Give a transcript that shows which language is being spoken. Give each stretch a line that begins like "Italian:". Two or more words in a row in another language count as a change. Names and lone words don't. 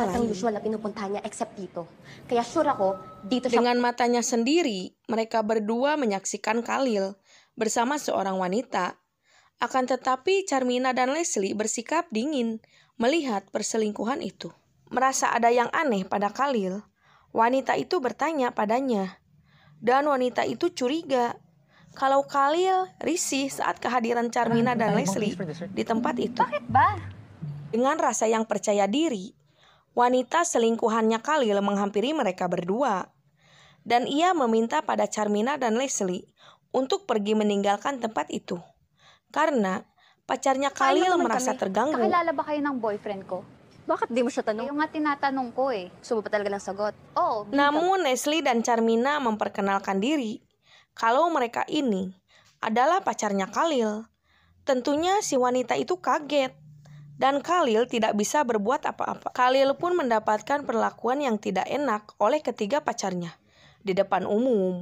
Filipino: Lahat ng lain. usual na pinupuntahan niya except dito. Kaya sure ako, dito siya...
Indonesian: Dengan matanya sendiri, mereka berdua menyaksikan Khalil bersama seorang wanita. Akan tetapi Charmina dan Leslie bersikap dingin melihat perselingkuhan itu. Merasa ada yang aneh pada Khalil, wanita itu bertanya padanya. Dan wanita itu curiga kalau Khalil risih saat kehadiran Charmina dan Leslie di tempat itu.
Filipino: Bakit ba?
Indonesian: Dengan rasa yang percaya diri, wanita selingkuhannya Khalil menghampiri mereka berdua. Dan ia meminta pada Charmina dan Leslie untuk pergi meninggalkan tempat itu. Karena pacarnya Khalil merasa terganggu.
Filipino: Kakilala ba kayo ng boyfriend ko? Bakit di mo siya tanong? Yung nga tinatanong ko eh. Gusto mo pa talaga ng sagot? Oo,
Indonesian: Namun Leslie dan Charmina memperkenalkan diri kalau mereka ini adalah pacarnya Khalil. Tentunya si wanita itu kaget. Dan Khalil tidak bisa berbuat apa-apa. Khalil pun mendapatkan perlakuan yang tidak enak oleh ketiga pacarnya di depan umum.